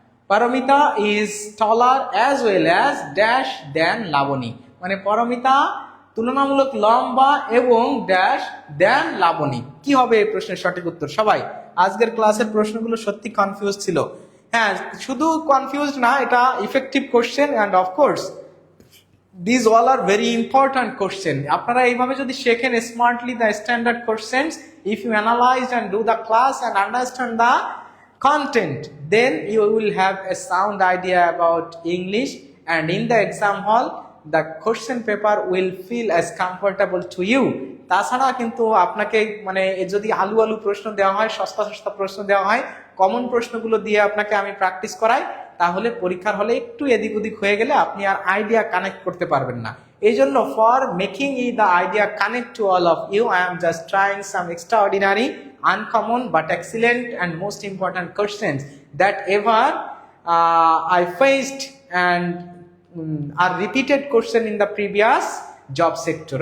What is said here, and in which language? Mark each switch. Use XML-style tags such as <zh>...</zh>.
<en>Paromita is taller as well as dash then Laboni,</en> <bn>মানে পারমিতা তুলনামূলক লম্বা এবং ড্যাশ দেন লাবণী। কি হবে এই প্রশ্নের সঠিক উত্তর? সবাই, আজকের ক্লাসের প্রশ্নগুলো সত্যি কনফিউজ ছিল। হ্যাঁ, শুধু কনফিউজ না, এটা</bn> <en>Effective question and of course these all are very important question.</en> <bn>আপনারা এইভাবে যদি শেখেন</bn> <en>smartly the standard questions, if you analyze and do the class and understand the content, then you will have a sound idea about English, and in the exam hall the question paper will feel as comfortable to you.</en> <bn>তাছাড়া কিন্তু আপনাকে মানে যদি আলু প্রশ্ন দেওয়া হয়, সস্তা প্রশ্ন দেওয়া হয়, কমন প্রশ্নগুলো দিয়ে আপনাকে আমি প্র্যাকটিস করাই, তাহলে পরীক্ষার হলে একটু এদিক ওদিক হয়ে গেলে আপনি আর আইডিয়া কানেক্ট করতে পারবেন না। এই জন্য</bn> <en>For making the idea connect to all of you, I am just trying some extraordinary, uncommon but excellent and most important questions that ever I faced and are repeated question in the previous job sector.</en>